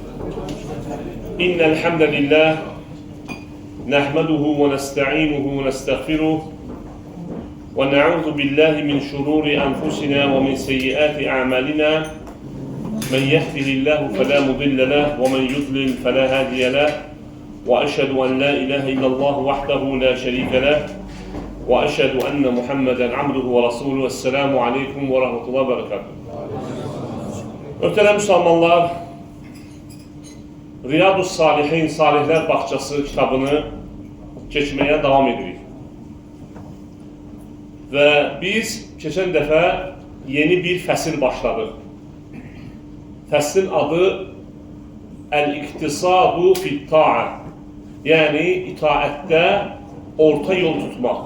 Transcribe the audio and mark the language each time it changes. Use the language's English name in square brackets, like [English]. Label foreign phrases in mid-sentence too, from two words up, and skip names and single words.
[Arabic] إن الحمد لله نحمده ونستعينه ونستغفره ونعوذ بالله من شرور أنفسنا ومن سيئات أعمالنا من يهده الله فلا مضل له ومن يضلل فلا هادي له وأشهد أن لا إله إلا الله وحده لا شريك له وأشهد أن محمدا عبده ورسوله. السلام عليكم ورحمة الله وبركاته. [Azerbaijani] Ötələ Müslümanlar, Riyadus Salihin, Salihlər Bağçası kitabını keçməyə davam edirik. Və biz keçən dəfə yeni bir fəsil başladıq. Fəslin adı Əl-İqtisadu Fit-Ta'a, yəni itaətdə orta yol tutmaq.